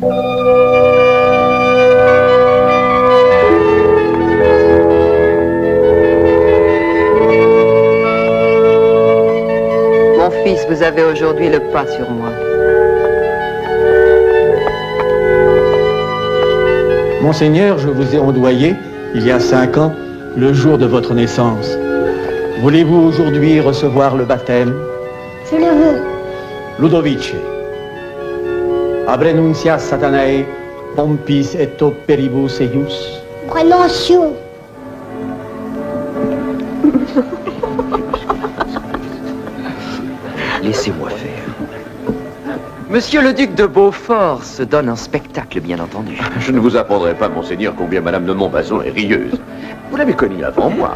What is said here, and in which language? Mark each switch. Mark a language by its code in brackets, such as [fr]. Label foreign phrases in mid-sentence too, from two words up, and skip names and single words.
[fr] Mon fils, vous avez aujourd'hui le pas sur moi. Monseigneur, je vous ai ondoyé, il y a 5 ans, le jour de votre naissance. Voulez-vous aujourd'hui recevoir le baptême? Je le veux. Ludovice. [la] Abrenuncia satanae, pompis et operibus eius. Prononcio. [fr] Laissez-moi faire. Monsieur le duc de Beaufort se donne un spectacle, bien entendu. Je ne vous apprendrai pas, monseigneur, combien madame de Montbazon est rieuse. Vous l'avez connue avant moi.